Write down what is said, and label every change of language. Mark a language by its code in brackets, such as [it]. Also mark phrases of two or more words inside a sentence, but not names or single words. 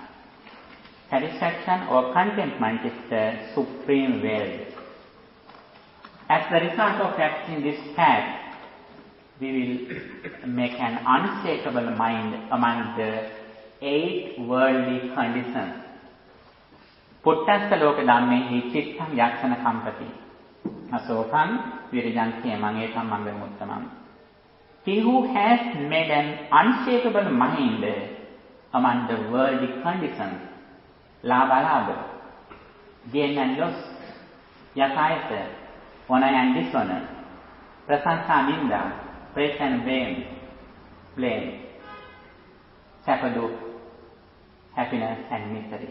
[en] Satisfaction or contentment is the supreme wealth. As the result of practicing this path, we will make an unshakable mind among the 8 worldly conditions. [pi] Puttassa loka dhammehi chittam yakshana kampati. Asokam virijan khemam ekam mangalamuttamam. [en] He who has made an unshakable mind among the worldly conditions, labha, gain and loss, yakayasa, honor and dishonor, [pi] prasansa ninda, [en] praise and blame, sapadu, happiness and misery.